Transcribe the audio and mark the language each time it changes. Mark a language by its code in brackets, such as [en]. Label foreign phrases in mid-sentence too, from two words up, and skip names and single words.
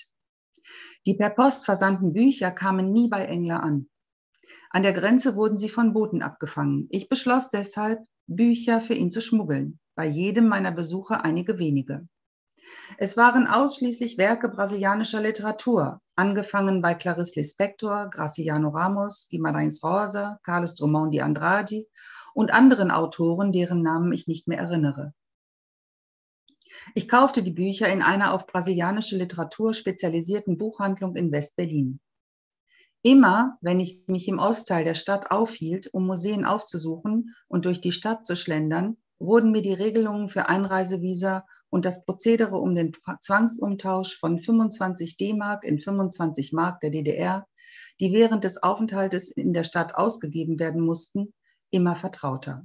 [de] Die per Post versandten Bücher kamen nie bei Engler an. An der Grenze wurden sie von Booten abgefangen. Ich beschloss deshalb, Bücher für ihn zu schmuggeln, bei jedem meiner Besuche einige wenige. Es waren ausschließlich Werke brasilianischer Literatur, angefangen bei Clarice Lispector, Graciliano Ramos, Guimarães Rosa, Carlos Drummond de Andrade und anderen Autoren, deren Namen ich nicht mehr erinnere. Ich kaufte die Bücher in einer auf brasilianische Literatur spezialisierten Buchhandlung in West-Berlin. Immer, wenn ich mich im Ostteil der Stadt aufhielt, um Museen aufzusuchen und durch die Stadt zu schlendern, wurden mir die Regelungen für Einreisevisa und das Prozedere um den Zwangsumtausch von 25 D-Mark in 25 Mark der DDR, die während des Aufenthaltes in der Stadt ausgegeben werden mussten, immer vertrauter.